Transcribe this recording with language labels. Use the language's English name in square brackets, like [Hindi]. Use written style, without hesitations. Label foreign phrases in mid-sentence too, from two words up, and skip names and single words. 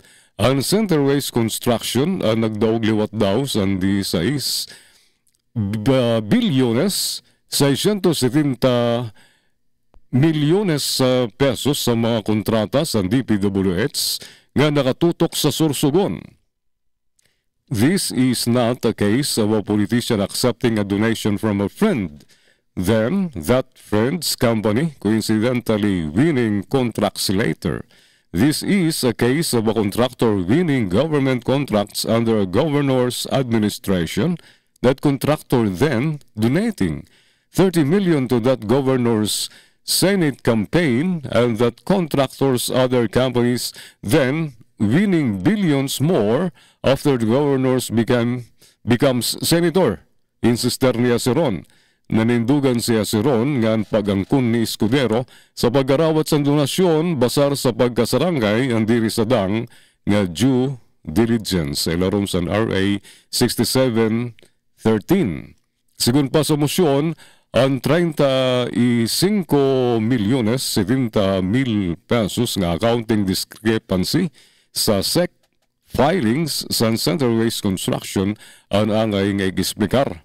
[Northern Sorsoganon] Ang Center Waste Construction nagdaog liwat daw sa 16 bilyones 670 milyones pesos sa mga kontrata sa DPWH nga nakatutok sa Sorsogon. [English] This is not a case of a politician accepting a donation from a friend. Then, that friend's company coincidentally winning contracts later. This is a case of a contractor winning government contracts under a governor's administration, that contractor then donating 30 million to that governor's Senate campaign, and that contractor's other companies then winning billions more after the governor's becomes senator. [Northern Sorsoganon] Insister ni Aceron. Nanindugan si Aceron nga ang pag-angkon ni Escudero sa pag-arawat sa donasyon basar sa pagkasarangay ang diri sa dang nga [English] due diligence [Northern Sorsoganon] sa ilarom sa RA 6713. Sigun pa sa motion, ang 35 milyones 70 mil pesos nga [English] accounting discrepancy [Northern Sorsoganon] sa SEC filings sa Center Waste Construction ang angay nga igisplikar.